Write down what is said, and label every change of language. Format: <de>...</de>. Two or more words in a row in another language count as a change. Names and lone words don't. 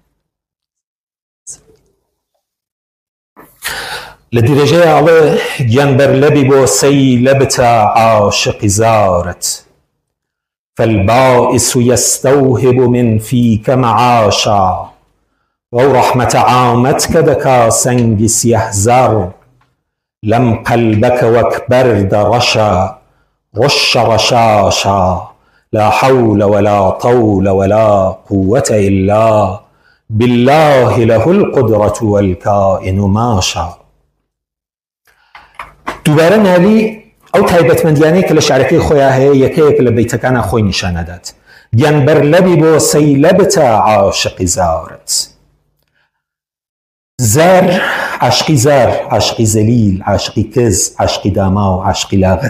<ckb>لە درێژەی ئاڵێ گیانبەر لەبی بۆ سەیلەبتە عاشقی زارت، فالبائس</ckb> <ar>يستوهب من فيك معاشا،</ar> <ckb>وەو ڕەحمەتە عامەت کە دەکا سەنگی سیەهزەڕ، لەم قەلبەکە وەک بەردە ڕەشە ڕەشە ڕەشاشا،</ckb> <ar>لا حول ولا طول ولا قوة إلا بالله له القدرة والكائن ماشا.</ar> <ckb>دووبارە نالی ئەو تایبەتمەندیانەی کە لە شعرەکەی خۆیان هەیە یەکەیەک لە بەیتەکانە خۆی نیشانەدات. گیانبەر لەبی بۆ سەیلەبتە عاشقی زارت. زار عاشقی زار، عاشقی زەلیل، عاشقی کز، عاشقی داما و عاشقی لاغر.</ckb>